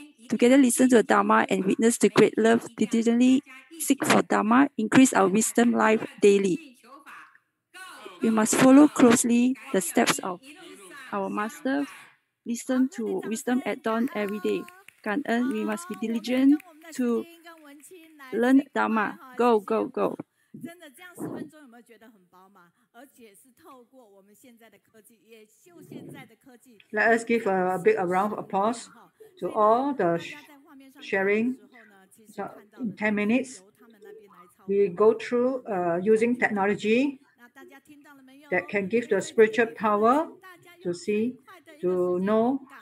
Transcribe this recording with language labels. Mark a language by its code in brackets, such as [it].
[en] Together listen to the Dharma and witness the great love, diligently seek for Dharma, increase our wisdom life daily. We must follow closely the steps of our Master listen to wisdom at dawn every day. [zh] 感恩, [en] we must be diligent to learn Dharma. Go, go, go. [zh] 真的这样10分钟有没有觉得很饱满？而且是透过我们现在的科技，也就现在的科技。 [en] Let us give a big round of applause to all the sharing. So in 10 minutes, we go through using technology that can give the spiritual power to see, to know.